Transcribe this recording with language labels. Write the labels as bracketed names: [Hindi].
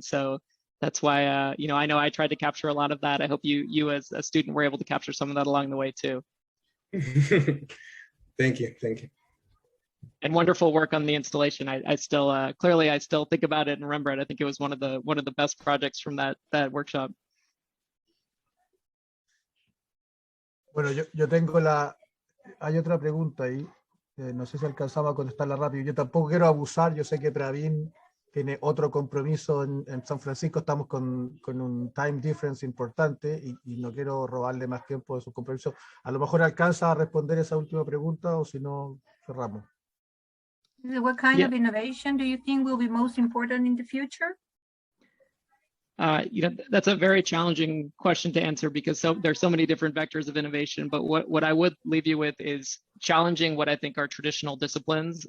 [English] So that's why I know I tried to capture a lot of that. I hope you as a student were able to capture some of that along the way too. Thank you. And wonderful work on the installation. I still clearly I still think about it and remember it. I think it was one of the best projects from that workshop. [Spanish] Bueno, yo tengo hay otra pregunta ahí. No sé si alcanzamos a contestarla rápido. Yo tampoco quiero abusar. Yo sé que Praveen tiene otro compromiso en San Francisco. Estamos con un time difference importante y no quiero robarle más tiempo de su compromiso. A lo mejor alcanza a responder esa última pregunta o si no, cerramos. [English] What kind of innovation do you think will be most important in the future? That's a very challenging question to answer because there's so many different vectors of innovation. But what I would leave you with is challenging what I think are traditional disciplines.